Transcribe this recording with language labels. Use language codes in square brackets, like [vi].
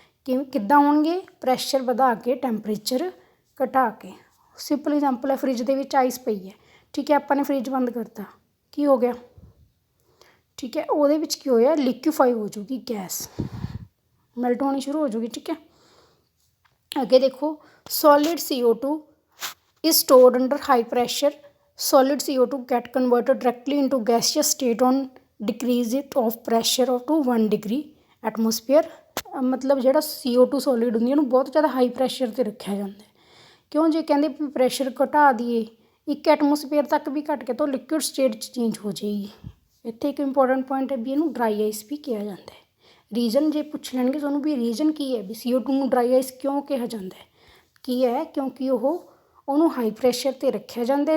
[pa] ਕਿੱਦਾਂ ਹੋਣਗੇ ਪ੍ਰੈਸ਼ਰ ਵਧਾ ਕੇ ਟੈਂਪਰੇਚਰ ਘਟਾ ਕੇ। ਸਿੰਪਲ ਇਗਜ਼ਾਮਪਲ ਹੈ ਫਰਿੱਜ ਦੇ ਵਿੱਚ ਆਈਸ ਪਈ ਹੈ। ਠੀਕ ਹੈ। ਆਪਾਂ ਨੇ ਫਰਿੱਜ ਬੰਦ ਕਰਤਾ ਕੀ ਹੋ ਗਿਆ। ਠੀਕ ਹੈ। ਉਹਦੇ ਵਿੱਚ ਕੀ ਹੋਇਆ ਲਿਕੁਇਫਾਈ ਹੋ ਜੂਗੀ ਗੈਸ, ਮੈਲਟ ਹੋਣੀ ਸ਼ੁਰੂ ਹੋ ਜੂਗੀ। ਠੀਕ ਹੈ। ਅੱਗੇ ਦੇਖੋ [en] Solid CO2 is stored under high pressure. Solid CO2 get converted directly into gaseous state on decrease of pressure to 1 degree atmosphere। [pa] ਮਤਲਬ ਜਿਹੜਾ CO2 ਸੋਲਿਡ ਹੁੰਦੀ ਉਹਨੂੰ ਬਹੁਤ ਜ਼ਿਆਦਾ ਹਾਈ ਪ੍ਰੈਸ਼ਰ 'ਤੇ ਰੱਖਿਆ ਜਾਂਦਾ। ਕਿਉਂ ਜੇ ਕਹਿੰਦੇ ਵੀ ਪ੍ਰੈਸ਼ਰ ਘਟਾ ਦਈਏ 1 ਐਟਮੋਸਫੇਅਰ ਤੱਕ ਵੀ ਘਟ ਕੇ ਤਾਂ ਲਿਕੁਇਡ ਸਟੇਟ 'ਚ ਚੇਂਜ ਹੋ ਜਾਏਗੀ। ਇੱਥੇ ਇੱਕ ਇੰਪੋਰਟੈਂਟ ਪੁਆਇੰਟ ਹੈ ਵੀ ਇਹਨੂੰ ਡਰਾਈ ਆਈਸ ਵੀ ਕਿਹਾ ਜਾਂਦਾ ਹੈ। ਰੀਜ਼ਨ ਜੇ ਪੁੱਛ ਲੈਣਗੇ ਤੁਹਾਨੂੰ ਵੀ ਰੀਜ਼ਨ ਕੀ ਹੈ ਵੀ CO2 ਨੂੰ ਡਰਾਈ ਆਈਸ ਕਿਉਂ ਕਿਹਾ ਜਾਂਦਾ ਹੈ, ਕੀ ਹੈ ਕਿਉਂਕਿ ਉਹਨੂੰ ਹਾਈ ਪ੍ਰੈਸ਼ਰ 'ਤੇ ਰੱਖਿਆ ਜਾਂਦਾ।